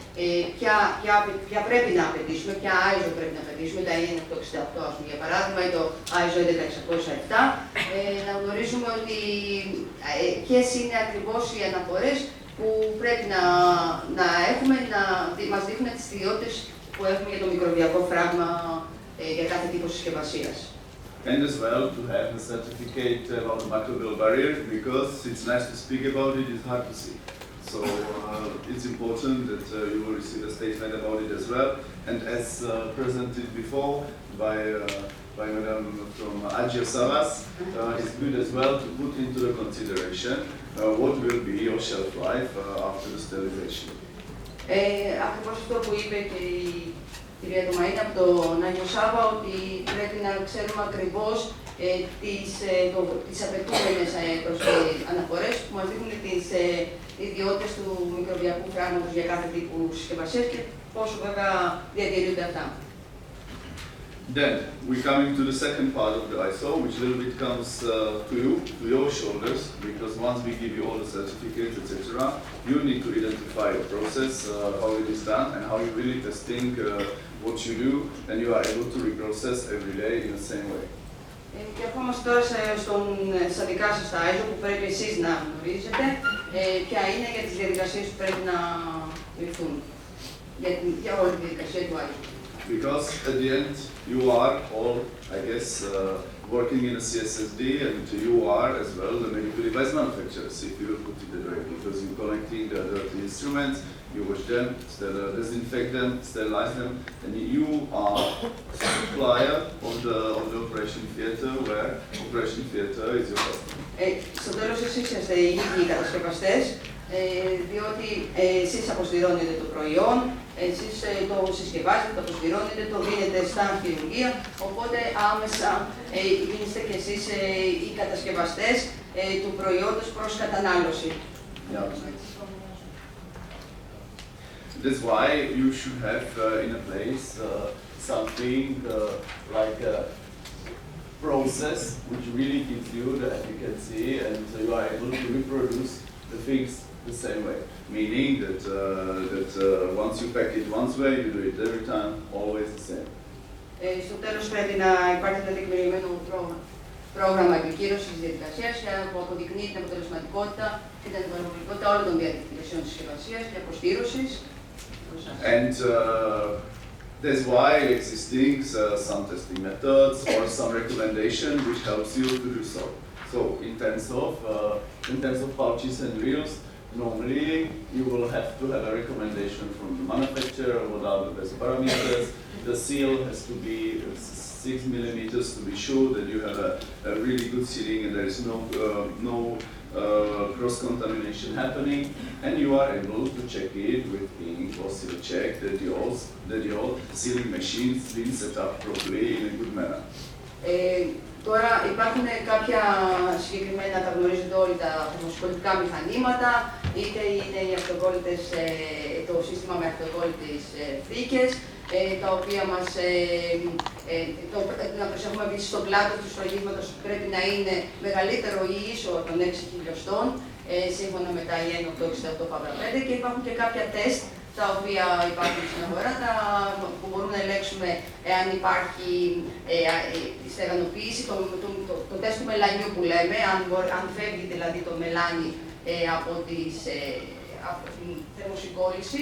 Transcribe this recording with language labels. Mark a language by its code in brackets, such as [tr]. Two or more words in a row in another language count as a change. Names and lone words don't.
[el] ποια πρέπει να απαιτήσουμε, ποια ISO πρέπει να απαιτήσουμε, τα IN868 για παράδειγμα ή το ISO 11607, να γνωρίζουμε ότι ποιες είναι ακριβώς οι αναφορές που πρέπει να έχουμε, να μας δείχνουν τις ιδιότητες που έχουμε για το μικροβιακό φράγμα για κάθε τύπο συσκευασίας. [en] And as well to have the certificate about the microbial barrier, because it's nice to speak about it, it's hard to see. So it's important that you will receive a statement about it as well. And as presented before by Madam from Agiosavas, it's good as well to put into the consideration what will be your shelf life after the sterilization. [el] Ακριβώς αυτό που είπε και η κυρία Τομαία από τον Άγιο Σάβα, ότι πρέπει να ξέρουμε ακριβώς τις απαιτούμενες αναφορές που μας δείχνουν τις ιδιότητες του μικροβιακού φράγματος για κάθε τύπου συσκευασίας και πόσο βέβαια διατηρούνται αυτά. [en] Then we're coming to the second part of the ISO, which a little bit comes to you, to your shoulders, because once we give you all the certificates, etc., you need to identify your process, how it is done, and how you're really testing what you do, and you are able to reprocess every day in the same way. [el] Και ερχόμαστε τώρα στα δικά σας τα ISO που πρέπει εσείς να γνωρίζετε, ποια είναι για τις διαδικασίες που πρέπει να ληφθούν, για όλη τη διαδικασία του ISO. [en] Because at the end, you are all, I guess, working in a CSSD, and you are as well the medical device manufacturers, if you will put it that way, because you're collecting the dirty instruments, you wash them, disinfect them, sterilize them, and you are a supplier of the operation theater, where operation theater is your customer. [el] Στο τέλος εσείς είστε οι ίδιοι κατασκευαστές, διότι εσείς αποστηρώνετε το προϊόν, εσείς το συσκευάζετε, το αποστηρώνετε, το δίνετε στα χειρουργεία, οπότε άμεσα γίνεστε και εσείς οι κατασκευαστές του προϊόντος προς κατανάλωση. [en] That's why you should have in a place something like a process which really gives you the efficacy, and you are able to reproduce the things the same way. Meaning that once you pack it one way, you do it every time, always the same. [el] Στο τέλος πρέπει να υπάρχει ένα τεκμηριωμένο πρόγραμμα επικύρωσης της διαδικασίας που αποδεικνύει την αποτελεσματικότητα και την ανταγωνιστικότητα όλων των διαδικασιών της συσκευασίας και αποστείρωσης. [en] And that's why existing some testing methods or some recommendation which helps you to do so. So in terms of pouches and reels, normally you will have to have a recommendation from the manufacturer, what are the best parameters. The seal has to be 6 millimeters to be sure that you have a really good sealing and there is no cross-contamination happening, and you are able to check it with ink or seal check that your sealing machines been set up properly in a good manner. [el] Τώρα υπάρχουν κάποια συγκεκριμένα, τα γνωρίζετε όλοι, τα θερμοσυκωλητικά μηχανήματα, είτε είναι το σύστημα με αυτοκόλλητες θήκες, τα οποία να προσέχουμε επίσης στον πλάτο του σφραγίσματος πρέπει να είναι μεγαλύτερο ή ίσο των 6 χιλιοστών, σύμφωνα με τα IN868-5, και υπάρχουν και κάποια τεστ τα οποία υπάρχουν στην αγορά, που μπορούμε να ελέγξουμε εάν υπάρχει στεγανοποίηση, το τεστ του μελανιού που λέμε, αν φεύγει δηλαδή το μελάνι από την θερμοσυγκόλληση.